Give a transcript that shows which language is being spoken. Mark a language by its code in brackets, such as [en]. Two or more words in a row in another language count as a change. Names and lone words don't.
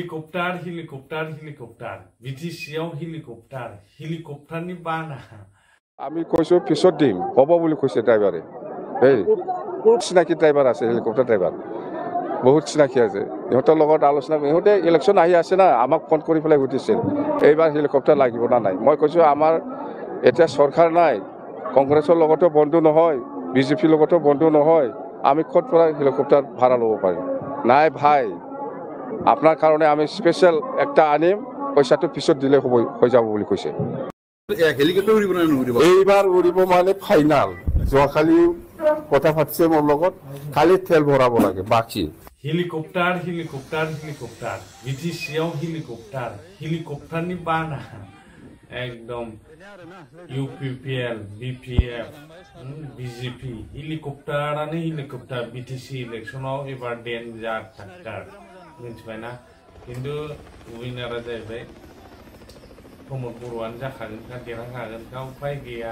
[brx] हेलिकप्टार हेलिकप्टार हेलिकप्टार बिटिसियाव हेलिकप्टारनि बाना [as] আমি কৈছো পিছত দিম হ'ব বুলি কৈছে ড্ৰাইভাৰে এই চিনাকি ড্ৰাইভাৰ আছে হেলিকপ্টাৰ ড্ৰাইভাৰ বহুত চিনাকি আছে ইহঁতৰ লগত আলোচনা ইহঁতে ইলেকশ্যন আহি আছে না আমাক ফোন কৰি পেলাই সুধিছিল এইবাৰ হেলিকপ্টাৰ লাগিব না নাই মই কৈছো আমাৰ এতিয়া চৰকাৰ নাই কংগ্ৰেছৰ লগতো বন্ধু নহয় বিজেপিৰ লগতো বন্ধু নহয় আমি ক'ত পৰা হেলিকপ্টাৰ ভাড়া ল'ব পাৰিম নাই [bn] ভাই আপনার কারণে আমি স্পেশাল একটা আনিম [as] পয়সাটো পিছত দিলে হৈ যাব বুলি কৈছে হেলিকপ্টার উড়িব না নুড়িব এইবাৰ উড়িব মানে ফাইনাল যোৱাকালি কথা পাতিছে মোৰ লগত খালি তেল ভৰাব লাগে বাকি [brx] हेलिकप्टार बिटिसियाव हेलिकप्टारनि बाना एकदम UPPL BPF BJP हेलिकप्टार बिटिसि इलेक्शनाव एबार डेन्जार थाक्कार मिथिबायना किन्तु उइनारा जाहैबाय प्रमद बर'आनो जाखागोनखा देरहाखागोनखा उपाय गैया